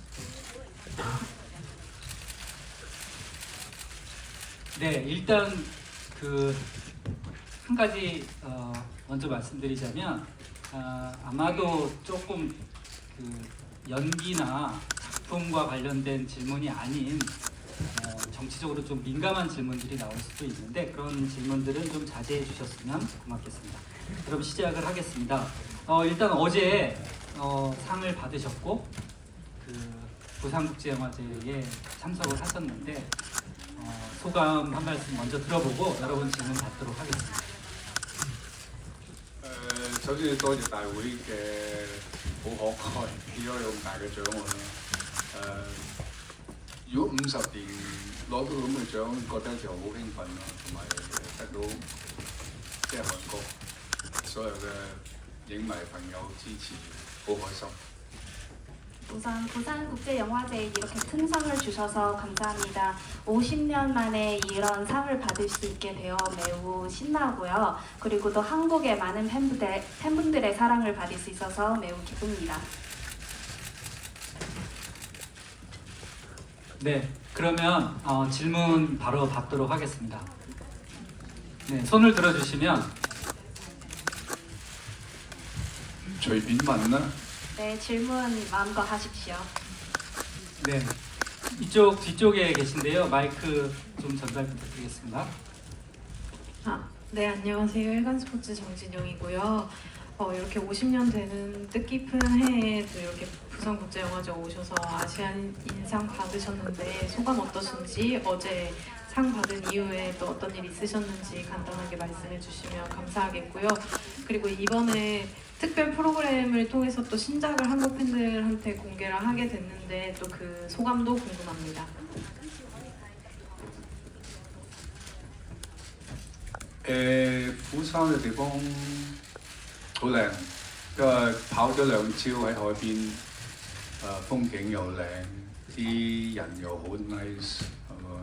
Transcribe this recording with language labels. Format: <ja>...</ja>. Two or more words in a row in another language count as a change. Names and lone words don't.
<ko>네, 일단 한 가지 먼저 말씀드리자면 아마도 조금 연기나 작품과 관련된 질문이 아닌 정치적으로 좀 민감한 질문들이 나올 수도 있는데 그런 질문들은 좀 자제해 주셨으면 고맙겠습니다. 그럼 시작을 하겠습니다. 일단 어제 상을 받으셨고 부산국제영화제에 참석을 하셨는데 소감 한 말씀 먼저 들어보고 여러분 질문 받도록 하겠습니다.</ko> <yue>首先要多謝大會嘅好慷慨，俾咗咁大嘅獎我啦。如果50年攞到咁嘅獎，覺得就好興奮咯，同埋得到即係韓國所有嘅影迷朋友支持，好開心。</yue> <ko>우선 부산국제영화제에 이렇게 큰 상을 주셔서 감사합니다. 50년 만에 이런 상을 받을 수 있게 되어 매우 신나고요. 그리고 또 한국의 많은 팬분들의 사랑을 받을 수 있어서 매우 기쁩니다. 네, 그러면 질문 바로 받도록 하겠습니다. 네, 손을 들어주시면</ko> <yue>隨便問啦。</yue> <ko>네, 질문 마음껏 하십시오. 네, 이쪽 뒤쪽에 계신데요. 마이크 좀 전달 부탁드리겠습니다. 네, 안녕하세요. 일간스포츠 정진영이고요. 이렇게 50년 되는 뜻깊은 해에 또 이렇게 부산국제영화제 오셔서 아시안 인상 받으셨는데 소감 어떠신지, 어제 상 받은 이후에 또 어떤 일 있으셨는지 간단하게 말씀해 주시면 감사하겠고요. 그리고 이번에 특별 프로그램을 통해서 또 신작을 한국 팬들한테 공개를 하게 됐는데 또 그 소감도 궁금합니다.</ko> <yue>釜山嘅地方好靚，因為跑咗2朝喺海邊，風景又靚，啲人又好 nice，係嘛？</yue>